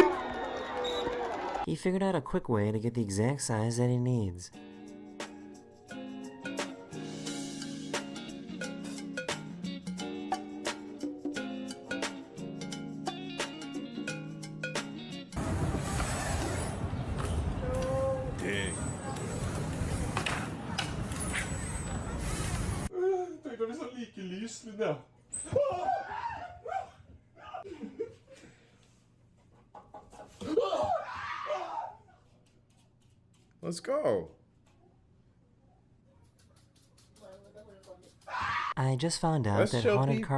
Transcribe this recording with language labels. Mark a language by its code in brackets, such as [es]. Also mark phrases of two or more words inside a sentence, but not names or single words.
[en] He figured out a quick way to get the exact size that he needs. Dang. [no] Tenk deg hvis han liker lys, Linja. [en] Let's go. I just found out Let's that show haunted car